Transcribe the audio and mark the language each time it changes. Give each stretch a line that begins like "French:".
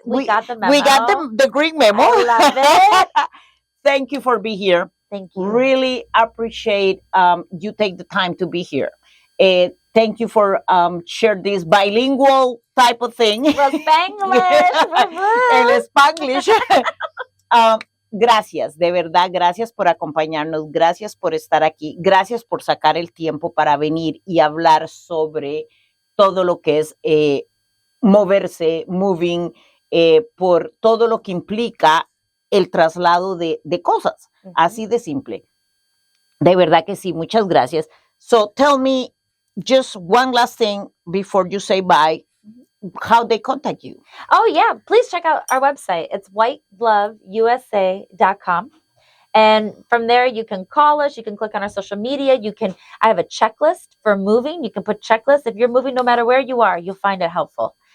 English: We got the memo. We got the green memo. I love it. Thank you for being here. Thank you. Really appreciate you take the time to be here. Thank you for share this bilingual type of thing.
Spanish: Los Spanglish. El Spanglish. Gracias, de verdad, gracias por acompañarnos, gracias por estar aquí, gracias por sacar el tiempo para venir y hablar sobre todo lo que es moverse, moving, por todo lo que implica el traslado de cosas, así de simple. De verdad que sí, muchas gracias.
English: So tell me just one last thing before you say bye. How they contact you. Oh, yeah. Please check out our website. It's whitegloveusa.com. And from there, you can call us. You can click on our social media. I have a checklist for moving. You can put checklists. If you're moving, no matter where you are, you'll find it helpful.